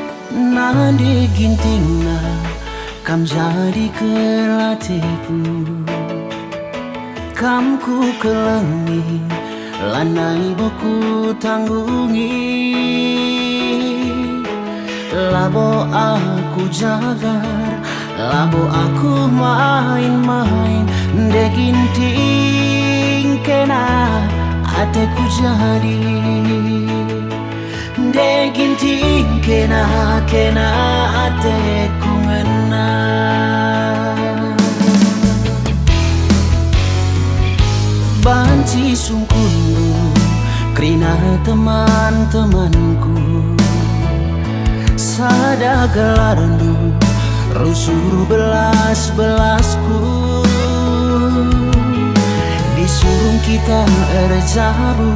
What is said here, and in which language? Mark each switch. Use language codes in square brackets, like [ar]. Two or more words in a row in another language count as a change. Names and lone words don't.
[btx] Nade gintingna kam jadi kelateku, kam ku kelengi lanai boku tanggungi. Labo aku jagar, labo aku main-main, de ginting kena ateku jadi, de ginting kena ateku ngena. Banci sungkundu krina teman-temanku, sada gelarandu rusur belas-belasku, [id] disuruh kita [btx] erjabu.